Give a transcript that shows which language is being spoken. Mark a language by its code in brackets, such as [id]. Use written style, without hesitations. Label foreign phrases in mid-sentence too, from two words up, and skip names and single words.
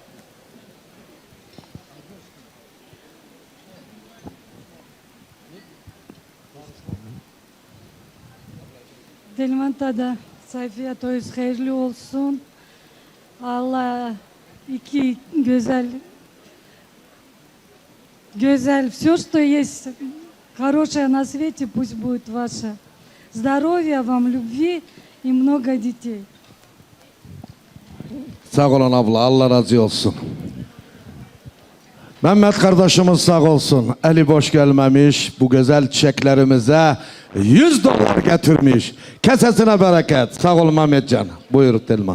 [tr] Delmantada sayfaya toyuz hayırlı olsun. Allah iki güzel [ru] все, что есть хорошее на свете, пусть будет ваше. Здоровья вам, любви и много детей. [tr] Sağ olun abla, Allah razı olsun. Mehmet kardeşimiz sağ olsun. Eli boş gelmemiş. Bu güzel çiçeklerimize $100 getirmiş. Kesesine bereket. Sağ olun Mehmetcan. Buyur Telman.